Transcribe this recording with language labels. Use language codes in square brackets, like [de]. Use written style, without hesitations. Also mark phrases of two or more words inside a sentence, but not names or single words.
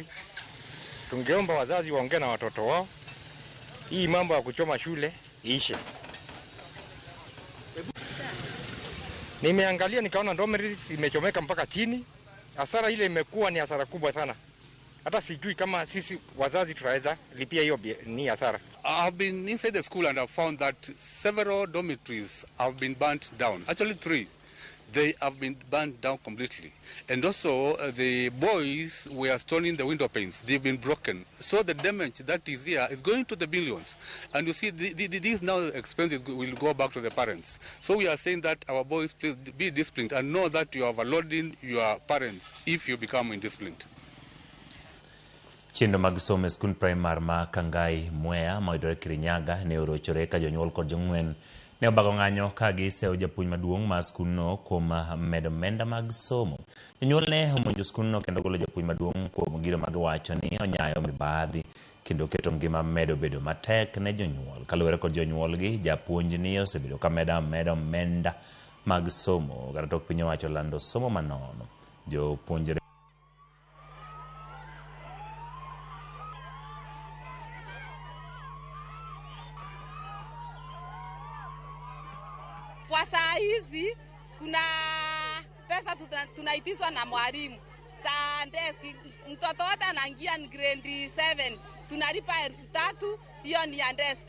[sw] Tungeomba wazazi waongee na watoto wao. Hii mambo ya kuchoma shule iishe. Nimeangalia nikaona dormitories imechomeka mpaka chini. Hasara ile imekuwa ni hasara kubwa sana. Hata sijui kama sisi wazazi tutaweza lipia hiyo ni hasara. [en] I've been inside the school and I've found that several dormitories have been burnt down. Actually 3. They have been burnt down completely. And also the boys were stoning the window panes. They've been broken. So the damage that is here is going to the billions. And you see, these now expenses will go back to the parents. So we are saying that our boys, please be disciplined and know that you are overloading your parents if you become indisciplined. [luo] Chiendo mag somo skul primar ma Kangai Mwea moyudore Kirinyaga ne orochore ka jonyuol kod jong'wen ne obago ng'anyo ka gisewo japuonj maduong' ma skulno kuom medo omenda mag somo. Jonyuol ne omonjo skulno kendo golo japuonj maduong' kuom gino ma giwacho ni onyayo mibadhi kendo keto ngima medo bedo matek ne jonyuol. Kaluwore kod jonyuolgi, japuonj ni osebedo ka medo omenda mag somo kata tok piny owacho lando somo manono. Jopuonjre [sw] kwa saa hizi kuna pesa tunaitiswa na mwalimu. Saa desk mtoto wote anaingia grade 7 tunalipa 3,000, hiyo ni ya desk.